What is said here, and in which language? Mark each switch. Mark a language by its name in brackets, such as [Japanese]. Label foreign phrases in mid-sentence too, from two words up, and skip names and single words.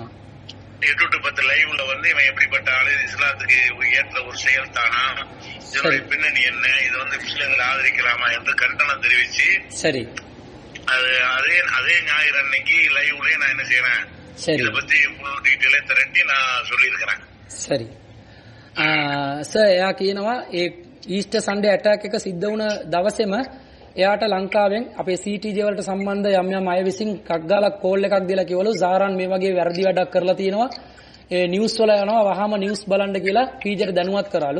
[Tamil] 8 to 10 லைவ்ல வந்து இவன் எப்படிப்பட்ட ஆளு, இஸ்லாத்துக்கு ஏற்ற ஒரு செயல் தானா, இதனுடைய பின்னணி என்ன, இது வந்து முஸ்லிம்களை ஆதரிக்கலாமா என்று கண்டனம் தெரிவிச்சு சரி அதே ஞாயிறு அன்னைக்கு லைவ்லயே நான் என்ன செய்யறேன், இதை பத்தி [English] full detail [Tamil] திரட்டி நான் சொல்லியிருக்கிறேன். [Sinhala] சரி සර් එයා කියනවා ඒ [English] Easter Sunday attack [Sinhala] එක සිද්ධ වුණ දවසේම එයාට ලංකාවෙන් අපේ CTJ වලට සම්බන්ධ යම් යම් අය විසින් කක් ගාලා කෝල් එකක් දීලා කිව්වලු සාරන් මේ වගේ වැරදි වැඩක් කරලා තියෙනවා, ඒ නිවුස් වල යනවා වහාම නිවුස් බලන්න කියලා PJට දැනුවත් කරාලු.